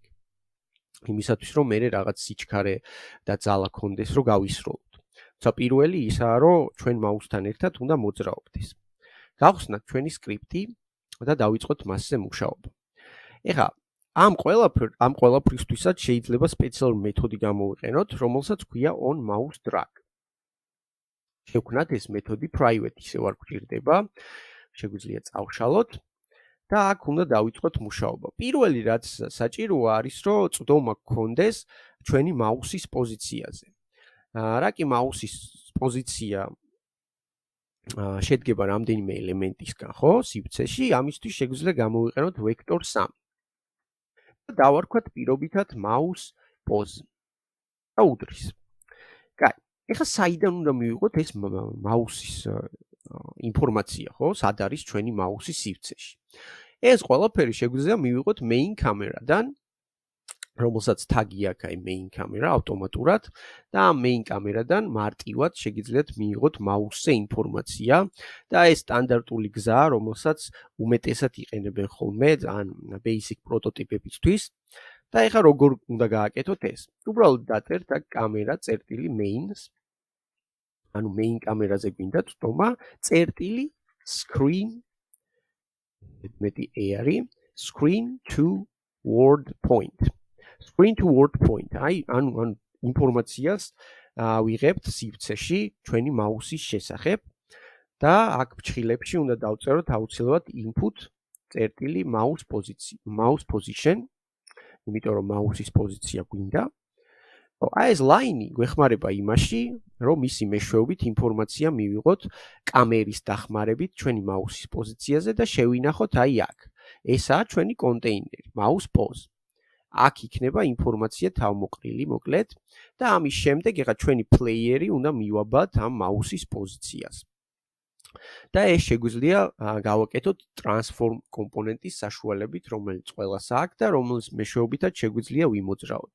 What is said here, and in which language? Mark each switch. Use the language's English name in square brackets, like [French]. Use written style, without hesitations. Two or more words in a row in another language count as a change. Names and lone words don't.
[Georgian] იმისათვის რომ მე რაღაც სიჩქარე და ძალა კონდეს რომ გავისროლოთ. თუმცა პირველი ისაა რომ ჩვენ მაუსთან ერთად უნდა მოძრაობდეს. გავხსნათ ჩვენი სკრიპტი და დავიწყოთ მასზე მუშაობა. ეხლა ამ ყველაფრისთვისაც შეიძლება სპეციალური მეთოდი გამოვიყენოთ, რომელსაც ქვია [English] on mouse drag. [Georgian] შევქმნათ ეს მეთოდი private ისე არ გვჭირდება, შეგვიძლია წავშალოთ და აქ უნდა დავიწყოთ მუშაობა. პირველი რაც საჭიროა არის რომ წვდომა გქონდეს ჩვენი მაუსის პოზიციაზე. რა კი მაუსის პოზიცია შედგება რამდენიმე ელემენტისგან, ხო? სივრცეში, ამისთვის შეგვიძლია გამოვიყენოთ ვექტორ 3. დავარქვათ პირობითად [English] mouse pose [Georgian] და უდრის. კაი, ეხლა საიდან უნდა მივიღოთ ეს მაუსის ინფორმაცია, ხო? სად არის ჩვენი მაუსი სივრცეში. ეს ყველაფერი შეგვიძლია მივიღოთ [English] main camera-დან, [Georgian] რომელსაც თაგი აქვს აი [English] main camera [Georgian] ავტომატურად და ამ [English] main camera-დან [Georgian] მარტივად შეგიძლიათ მიიღოთ მაუსზე ინფორმაცია და ეს სტანდარტული გზაა, რომელსაც უმეტესად იყენებენ ხოლმე ან basic პროტოტიპებისთვის და ეხლა როგორ უნდა გააკეთოთ ეს? უბრალოდ დაწერთ აქ კამერა წერტილი mains, ანუ [English] main camera-ზე [Georgian] გვინდა წვდომა წერტილი screen მეტი AI [English] screen to word point. Screen to word point. [Georgian] აი, ანუ ინფორმაციას ვიღებთ სივრცეში ჩვენი მაუსის შესახებ და აქ ფრჩხილებში უნდა დავწეროთ აუცილებლად input წერტილი [English] mouse position, [Georgian] იმიტომ რომ მაუსის პოზიცია გვინდა. აი ეს ლაინი გვეხმარება იმაში, რომ მისი მეშვეობით ინფორმაცია მივიღოთ კამერის დახმარებით ჩვენი მაუსის პოზიციაზე და შევინახოთ აი აქ. ესაა ჩვენი კონტეინერი, [English] mouse pose. [Georgian] აქ იქნება ინფორმაცია თავმოყრილი, მოკლედ, და ამის შემდეგ ეხლა ჩვენი პლეიერი უნდა მივაბათ ამ მაუსის პოზიციას. და ეს შეგვიძლია გავაკეთოთ transform კომპონენტის საშუალებით, რომელიც ყველას აქვს და რომლის მეშვეობითაც შეგვიძლია ვიმოძრაოთ.